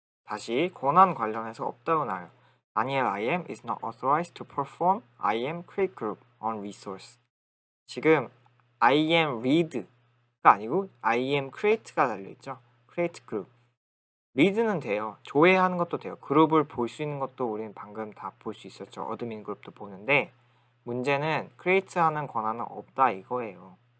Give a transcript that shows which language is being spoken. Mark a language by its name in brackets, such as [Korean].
[Korean] 다시 권한 관련해서 없다고 나와요. [English] Daniel IM is not authorized to perform IM create group on resource. [Korean] 지금 IM read가 아니고 IM create가 달려있죠. create group. read는 돼요. 조회하는 것도 돼요. 그룹을 볼 수 있는 것도 우리는 방금 다 볼 수 있었죠. 어드민 그룹도 보는데 문제는 create 하는 권한은 없다 이거예요.